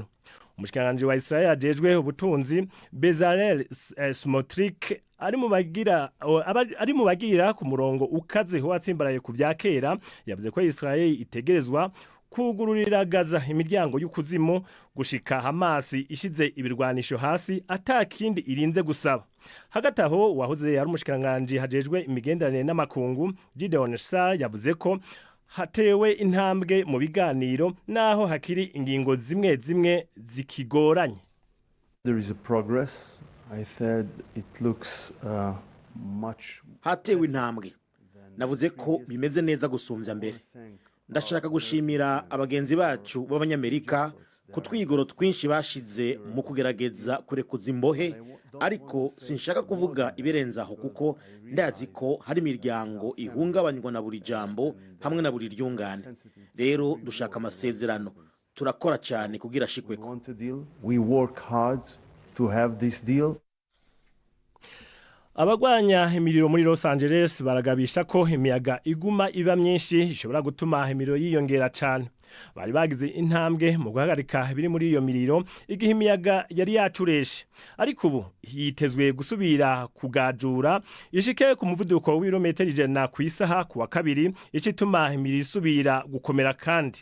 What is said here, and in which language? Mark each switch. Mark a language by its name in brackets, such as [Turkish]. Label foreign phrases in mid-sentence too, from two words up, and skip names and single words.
[Rundi] Umushikanganje wa Israel ajejwe ubutunzi Bezalel Smotrich ari mu bagira ku murongo ukaze ho watsimbaraye ku vyakera, yavuze ko Israel itegerezwa kugururira Gaza imiryango y'ukuzimu gushika Hamas ishize ibirwanisho hasi atakindi irinze gusaba. Hagati aho wahoze ari umushikanganje hajejwe imigenderanire n'amakungu Gideon Sar yavuze ko hatewe intambwe mu biganiro naho hakiri ingingo zimwe zimwe zikigoranye. [English] There is a progress. I said it looks much. [Rundi] Hatewe intambwe. Navuze ko bimeze neza gusumvya mbere. Ndashaka gushimira abagenzi bacu b'abanyamerika ku twigoro twinshi bashize mu kugerageza kurekuza imbohe, ariko sinshaka kuvuga ibirenzaho kuko ndazi ko hari imiryango ihungabanywa na buri jambo hamwe na buri ryungane. Rero dushaka amasezerano, turakora cyane kugira ashikweko. [English] We work hard to have this deal. [Rundi] Abagwanya imiriro muri Los Angeles baragabisha ko imiyaga iguma iba myinshi ishobora gutuma imiriro yiyongera cyane. Bari bagize intambwe mu guhagarika biri muri iyo miriro igihe imiyaga yari yacureshe, ariko ubu yitezwe gusubira kugajura ishike ku muvuduko w'ibirometero 100 ku isaha ku wa kabiri, icituma imiriro isubira gukomera kandi.